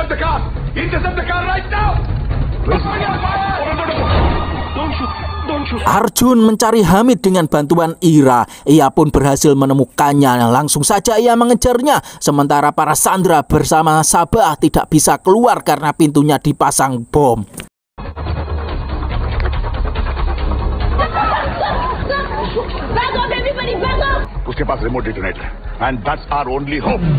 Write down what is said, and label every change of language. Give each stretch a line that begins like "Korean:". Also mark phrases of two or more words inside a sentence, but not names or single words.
Indonesian: Arjun mencari Hamid dengan bantuan Ira. Ia pun berhasil menemukannya. Langsung saja ia mengejarnya. Sementara para sandera bersama Sabah tidak bisa keluar karena pintunya dipasang bom.
Hindi: उसके पास
English: remote detonator and that's our only hope.